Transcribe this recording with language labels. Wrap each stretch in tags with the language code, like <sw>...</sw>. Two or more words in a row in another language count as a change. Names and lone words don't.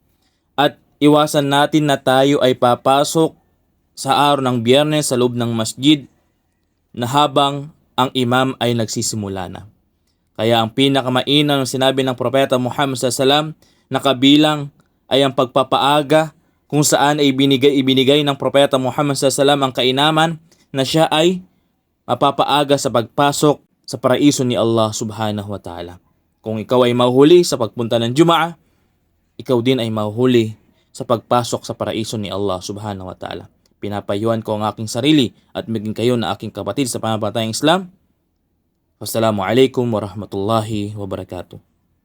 <tl>At iwasan natin na tayo ay papasok sa araw ng Biyernes sa loob ng masjid na habang ang imam ay nagsisimula na. Kaya ang pinakamainam na sinabi ng Propeta Muhammad SAW na kabilang ay ang pagpapaaga kung saan ay ibinigay ng Propeta Muhammad SAW ang kainaman na siya ay mapapaaga sa pagpasok sa paraiso ni Allah</tl> <ar>سبحانه وتعالى.</ar> <tl>Kung ikaw ay mahuhuli sa pagpunta ng Jumu'ah, ikaw din ay mahuhuli sa pagpasok sa paraiso ni Allah</tl> <ar>سبحانه وتعالى.</ar> <tl>Pinapayuhan ko ang aking sarili at maging kayo na aking kapatid sa pananampalatayang Islam.</tl> <ar>والسلام عليكم ورحمة الله وبركاته.</ar>